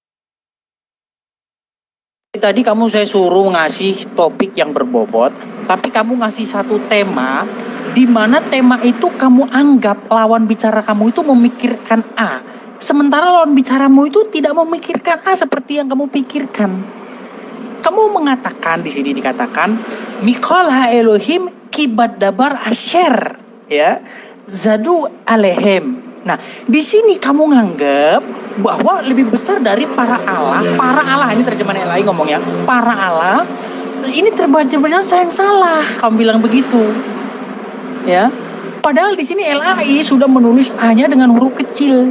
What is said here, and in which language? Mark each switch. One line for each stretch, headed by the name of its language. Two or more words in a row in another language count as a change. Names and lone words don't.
Indonesian: Tadi kamu saya suruh ngasih topik yang berbobot. Tapi kamu ngasih satu tema. Di mana tema itu kamu anggap lawan bicara kamu itu memikirkan A. Sementara lawan bicaramu itu tidak memikirkan A seperti yang kamu pikirkan. Kamu mengatakan di sini dikatakan
Hebrew: מכל האלהים כי בדבר אשר יא זדו עליהם.
Indonesian: Nah, di sini kamu nganggap bahwa lebih besar dari para Allah ini terjemahan yang lain ngomong ya, para Allah ini terbaca saya yang salah. Kamu bilang begitu. Ya. Padahal di sini LAI sudah menulis A-nya dengan huruf kecil.